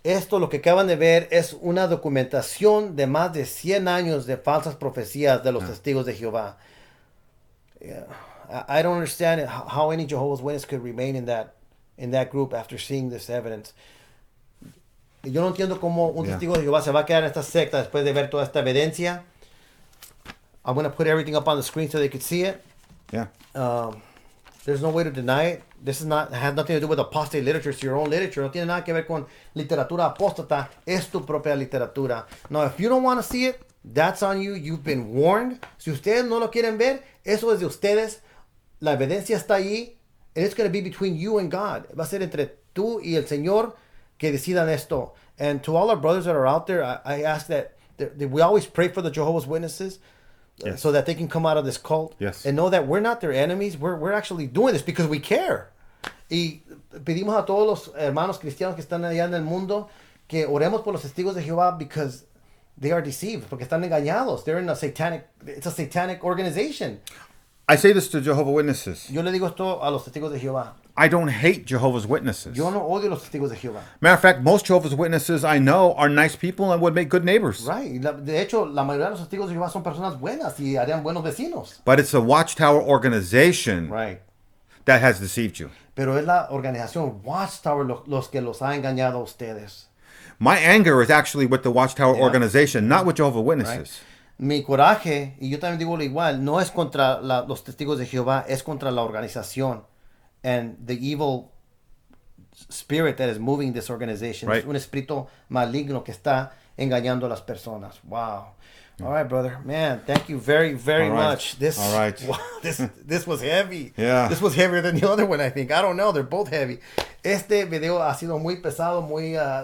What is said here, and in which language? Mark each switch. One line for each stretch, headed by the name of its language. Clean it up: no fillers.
Spanish: Esto lo que acaban de ver es una documentación de más de 100 años de falsas profecías de los testigos de Jehová.
English: Yeah. I don't understand how any Jehovah's Witness could remain in that group after seeing this evidence.
Spanish: Yo no entiendo cómo un testigo de Jehová se va a quedar en esta secta después de ver toda esta evidencia.
English: I'm going to put everything up on the screen so they could see it. Yeah. There's no way to deny it. This has nothing to do with apostate literature. It's your own literature.
Spanish: No tiene nada que ver con literatura apóstata. Es tu propia literatura.
English: Now, if you don't want to see it, that's on you. You've been warned.
Spanish: Si ustedes no lo quieren ver, eso es de ustedes. La evidencia está allí.
English: And it's going to be between you and God.
Spanish: Va a ser entre tú y el Señor que decidan esto.
English: And to all our brothers that are out there, I ask that we always pray for the Jehovah's Witnesses. Yes. So that they can come out of this cult. Yes. And know that we're not their enemies. We're actually doing this because we care.
Spanish: Y pedimos a todos los hermanos cristianos que están allá en el mundo que oremos por los testigos de Jehová
English: because they are deceived,
Spanish: porque están engañados.
English: They're in it's a satanic organization. I say this to Jehovah's Witnesses.
Spanish: Yo le digo esto a los testigos de Jehová.
English: I don't hate Jehovah's Witnesses.
Spanish: Yo no odio los testigos de Jehová.
English: Matter of fact, most Jehovah's Witnesses I know are nice people and would make good neighbors. Right.
Spanish: De hecho, la mayoría de los testigos de Jehová son personas buenas y harían buenos vecinos.
English: But it's a Watchtower organization Right. that has deceived you.
Spanish: Pero es la organización Watchtower los que los ha engañado a ustedes.
English: My anger is actually with the Watchtower organization, not with Jehovah's Witnesses. Right.
Spanish: Mi coraje, y yo también digo lo igual, no es contra los testigos de Jehová, es contra la organización
English: and the evil spirit that is moving this organization. Right.
Spanish: Es un espíritu maligno que está engañando a las personas.
English: Wow. All right, brother. Man, thank you very, very much. All right. Wow, this was heavy. Yeah. This was heavier than the other one, I think. I don't know. They're both heavy.
Spanish: Este video ha sido muy pesado, muy...